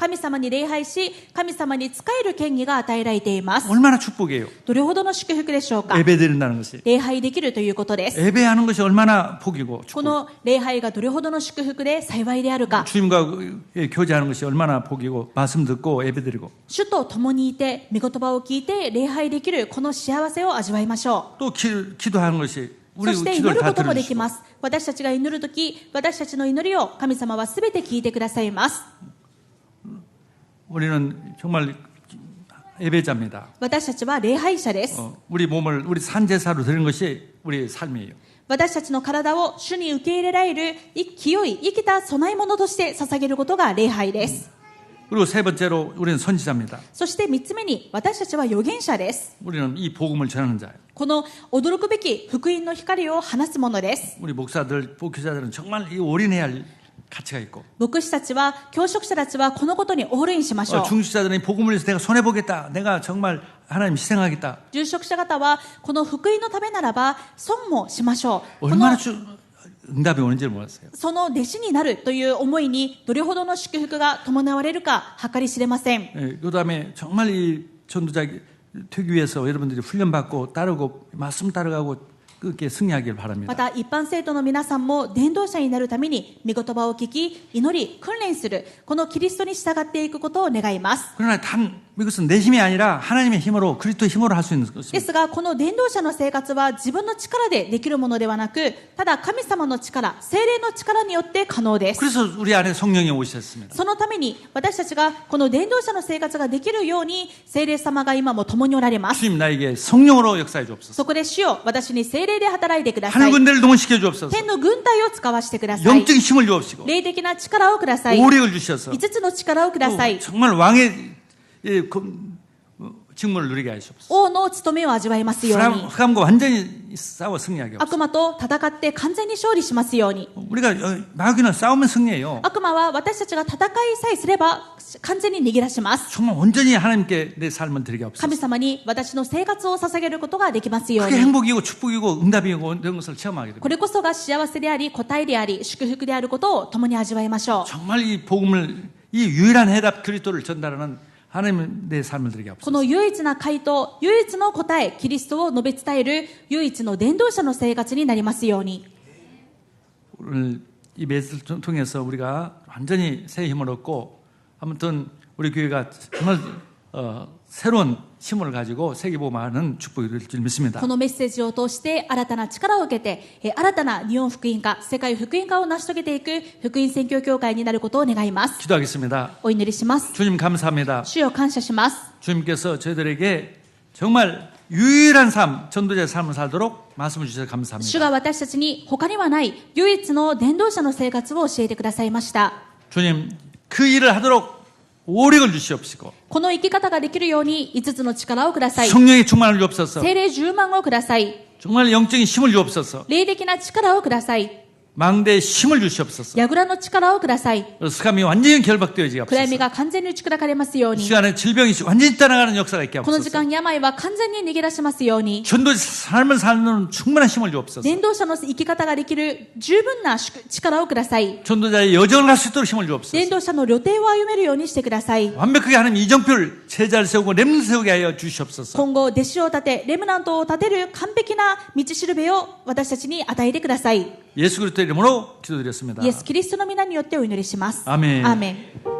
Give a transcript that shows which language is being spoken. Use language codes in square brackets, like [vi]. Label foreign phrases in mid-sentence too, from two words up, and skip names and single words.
[ja] 神様に礼拝し、神様に仕える権威が与えられています。 [ko] 얼마나 축복이에요. [ja] どれほどの祝福でしょうか。 [ko] 예배드린다는 것이. [ja] 礼拝できるということです。 [ko] 예배하는 것이 얼마나 복이고 [ja] こ [ko] 축복. [ja] の礼拝がどれほどの祝福で幸いであるか。 [ko] 주님과 교제하는 것이 얼마나 복이고 말씀 듣고 예배드리고. [ja] 主と共にいて、御言葉を聞いて礼拝できるこの幸せを味わいましょう。 [ko] 또 기도하는 것이 [ja] そ [ko] 우리 [ja] して祈 [ko] 기도를 [ja] る [ko] 다 [ja] こともでき [ko] 들어주시고. [ja] ます。私たちが祈るとき、私たちの祈りを神様はすべて聞いてくださいます。 [ko] 우리는 정말 예배자입니다. [ja] 私たちは礼拝者です。 [ko] 우리 몸을 우리 산제사로 드리는 것이 우리의 삶이에요. [ja] 私たちの体を主に受け入れられる清い生きた供え物として捧げることが礼拝です。 [ko] 그리고 세 번째로 우리는 선지자입니다. [ja] そして三つ目に私たちは預言者です。 [ko] 우리는 이 복음을 전하는 자예요. [ja] この驚くべき福音の光を放つものです。 [ko] 우리 목사들, 목회자들은 정말 이 올인해야 할 가치가 있고. [ja] 牧師たちは、教職者たちはこのことにオールインしましょう。 [ko] 중직자들은 이 복음을 위해서 내가 손해보겠다. 내가 정말 하나님 희생하겠다. [ja] 住職者方はこの福音のためならば損もしましょう。こ [ko] 얼마나 [ja] の [ko] 응답이 오는지를 몰랐어요. [ja] その弟子になるという思いにどれほどの祝福が伴われるか計り知れません。 [ko] 예, 그다음에 정말 이 전도자 되기 위해서 여러분들이 훈련받고 따르고 말씀 따라가고 그렇게 승리하길 바랍니다. [ja] また一般生徒の皆さんも伝道者になるために御言葉を聞き、祈り、訓練するこのキリストに従っていくことを願います。 [ko] 그러나 단 이것은 내 힘이 아니라 하나님의 힘으로 그리스도의 힘으로 할 수 있는 [ja] で [ko] 것입니다. [ja] すが、この伝道者の生活は自分の力でできるものではなく、ただ神様の力、聖霊の力によって可能です。 [ko] 그래서 우리 안에 성령이 오셨습니다. [ja] そのために私たちがこの伝道者の生活ができるように聖霊様が今も共におられます。 [ko] 주님 나에게 성령으로 역사해 주옵소서. [ja] そこで主よ、私に聖霊で働いてくださ [ko] 하늘 [ja] い。 [ko] 군대를 동원시켜 주옵소서. [ja] 天の軍隊を使わせてください。 [ko] 영적인 힘을 주옵시고 [ja] 霊的な力をください。 [ko] 오력을 주셔서 [ja] 5 つの力をください。 [ko] 정말 왕의 직무를 누리게 하시옵소서. [ja] 王の務めを味わいますように。 [ko] 흑암과 완전히 싸워 승리하게 하옵소서. [ja] 悪魔と戦って完全に勝利しますように。 [ko] 우리가 마귀는 싸우면 승리해요. [ja] 悪魔は私たちが戦いさえすれば完全に逃げ出します。 [ko] 정말 온전히 하나님께 내 삶을 드리게 하옵소서. [ja] 神様に私の生活を捧げることができますよう [ko] 그게 [ja] に。 [ko] 행복이고 축복이고 응답이고 이런 것을 체험하게 됩니다. [ja] これこそが幸せであり、答えであり、祝福であることを共に味わいましょう。 [ko] 정말 이 복음을 이 유일한 해답 그리스도를 전달하는 하나님 내 삶을 드리게 [ja] こ [ko] 하옵소서. [ja] の唯一な回答、唯一の答え、キリストを述べ伝える唯一の伝道者の生活になりますように。 [ko] 오늘 이 메시지를 통해서 우리가 완전히 새 힘을 얻고 아무튼 우리 교회가 정말 새로운 힘을 가지고 세계복음화하는 축복이 될 줄 믿습니다. [ja] このメッセージを通して新たな力を受けて、新たな日本福音化、世界福音化を成し遂げていく福音宣教協会になることを願います。 [ko] 기도하겠습니다. [ja] お祈りします。 [ko] 주님 감사합니다. [ja] 主よ感謝します。 [ko] 주님께서 저희들에게 정말 유일한 삶, 전도자의 삶을 살도록 말씀을 주셔서 [ja] 主 [ko] 감사합니다. [ja] が私たちに他にはない唯一の伝道者の生活を教えてくださいました。 [ko] 주님 그 일을 하도록 오력을 주시옵시고 [ja] この生き方ができるように5つの力をください。 [ko] 성령의 충만을 주옵소서. [ja] 聖霊10万をください。 [ko] 정말 영적인 힘을 주옵소서. [ja] 霊的な力をください。 [ko] 망대의 힘을 주시옵소서. [ja] 櫓の力をください。 [ko] 스감이 완전히 결박되어지게 [ja] 暗闇 [ko] 하옵소서. [ja] が完全に打ち砕かれますよう [ko] 이 [ja] に。 [ko] 시간에 질병이 완전히 떠나가는 역사가 있게 [ja] この時 [ko] 하옵소서. [ja] 間病は完全に逃げ出しますように。 [ko] 전도자 삶을 사는 충분한 힘을 주옵소서. [ja] 伝道者の生き方ができる十分な力をください。 [ko] 전도자의 여정을 할 수 있도록 힘을 [ja] 伝 [ko] 주옵소서. [ja] 道者の旅程を歩めるようにしてください。 [ko] 완벽하게 하나님 이정표를 제자를 세우고 렘을 세우게 하여 주시옵소서. [ja] 今後弟子を立てレムナントを立てる完璧な道しるべを私たちに与えてください。 [ko] 예수 그리스도의 이름으로 기도드렸습니다. [ja] イエス・キリストの皆によってお祈りします。 [ko] 아멘. [ja] アーメン。